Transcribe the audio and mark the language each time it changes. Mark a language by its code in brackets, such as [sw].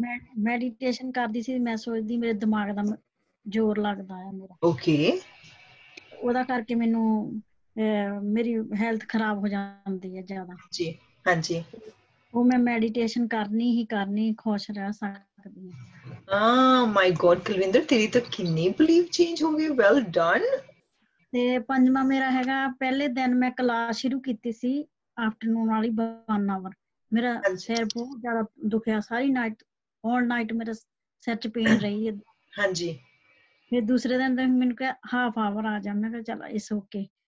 [pa] ਮੈਂ ਮੈਡੀਟੇਸ਼ਨ ਕਰਦੀ ਸੀ, ਮੈਂ ਸੋਚਦੀ ਮੇਰੇ ਦਿਮਾਗ ਦਾ ਜ਼ੋਰ ਲੱਗਦਾ ਆ ਮੇਰਾ, Okay. ਉਹਦਾ ਕਰਕੇ ਮੈਨੂੰ ਮੇਰੀ ਹੈਲਥ ਖਰਾਬ ਹੋ ਜਾਂਦੀ ਹੈ ਜ਼ਿਆਦਾ। [hi] जी हाँ जी। [pa] ਉਹ ਮੈਂ ਮੈਡੀਟੇਸ਼ਨ ਕਰਨੀ ਹੀ ਕਰਨੀ, ਖੁਸ਼ ਰਹਿ ਸਕਦੀ ਹਾਂ। [hi] माय गॉड कुलविंदर, तेरी तो कितनी बिलीव चेंज हो गई। Well done. [pa] ਤੇ ਪੰਜਵਾਂ ਮੇਰਾ ਹੈਗਾ ਪਹਿਲੇ ਦਿਨ ਮੈਂ ਕਲਾਸ ਸ਼ੁਰੂ ਕੀਤੀ ਸੀ ਆਫਟਰਨੂਨ ਵਾਲੀ 1 ਆਵਰ। ਮੇਰਾ [hi] हाँ जी [pa] ਸਿਰ ਬਹੁਤ ਜ਼ਿਆਦਾ ਦੁਖਿਆ, ਸਾਰੀ ਨਾਈਟ ਆਲ ਨਾਈਟ ਮੇਰਾ ਸਿਰ ਚ ਪੇਨ ਰਹੀ ਹੈ। [hi] हाँ जी [pa] ਫਿਰ ਦੂਸਰੇ ਦਿਨ ਤੇ ਮੈਨੂੰ ਕਿਹਾ ਹਾਫ ਆਵਰ ਆ ਜਾ, ਮੈਂ ਕਿਹਾ ਚਲ ਇਸ ਓਕੇ।